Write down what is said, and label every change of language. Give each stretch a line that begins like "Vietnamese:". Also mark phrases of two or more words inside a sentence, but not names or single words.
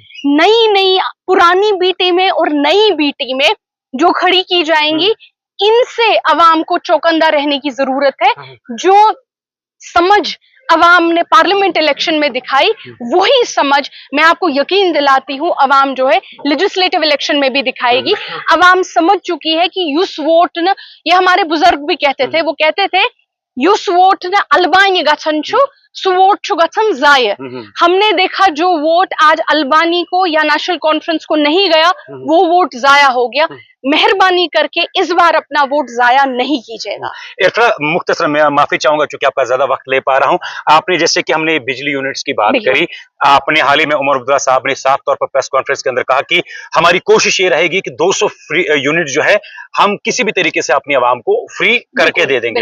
Hindi: नई पुरानी बी टीमें और नई बी टीमें जो खड़ी की जाएंगी, इनसे अवाम को चौकन्ना रहने की जरूरत है। जो समझ अवाम ने
English: parliament election
Hindi: में दिखाई, वही समझ मैं आपको यकीन दिलाती हूँ अवाम जो है
English: legislative election
Hindi: में भी दिखाएगी। अवाम समझ चुकी है कि
Kashmiri: युस वोट न,
Hindi: ये हमारे बुजुर्ग भी कहते थे, वो कहते थे
Kashmiri: युस वोट न अलबानी गछन छु सुवोट छु गछन जाय।
Hindi: हमने देखा जो वोट आज अल्बानी को या नेशनल कॉन्फ्रेंस को नहीं गया, वो वोट जाया हो गया। मेहरबानी करके इस बार अपना वोट जाया नहीं कीजिएगा। मुख्तसर मैं माफी चाहूंगा क्योंकि आपका ज्यादा वक्त ले पा रहा हूं। आपने जैसे कि हमने बिजली यूनिट्स की बात करी, आपने हाल ही में उमर अब्दुल्ला साहब ने साफ तौर पर
English: press conference
Hindi: के अंदर कहा कि हमारी कोशिश ये रहेगी कि 200
English: free unit
Hindi: जो है हम किसी भी तरीके से अपनी आवाम को फ्री करके दे देंगे।